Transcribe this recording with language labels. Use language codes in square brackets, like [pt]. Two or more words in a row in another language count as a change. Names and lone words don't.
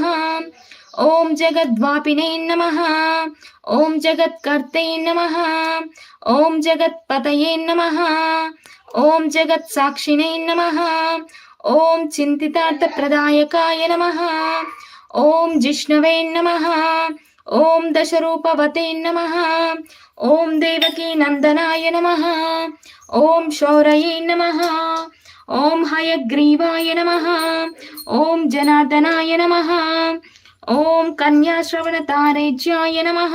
[sa] ॐ जगद्वापिने नमः। ॐ जगत्कर्ते नमः। ॐ जगत्पतये नमः। ॐ जगत्साक्षिणे नमः। ॐ चिन्तितार्थप्रदायकाय नमः। ॐ जिष्णवे नमः। ఓం దశరూపవతే నమః. ఓం దేవకీ నందనాయ నమః. ఓం శౌరయే నమః. ఓం హయగ్రీవాయ నమః. ఓం జనార్దనాయ నమః. ఓం కన్యాశ్రవణతారేజ్యాయ నమః.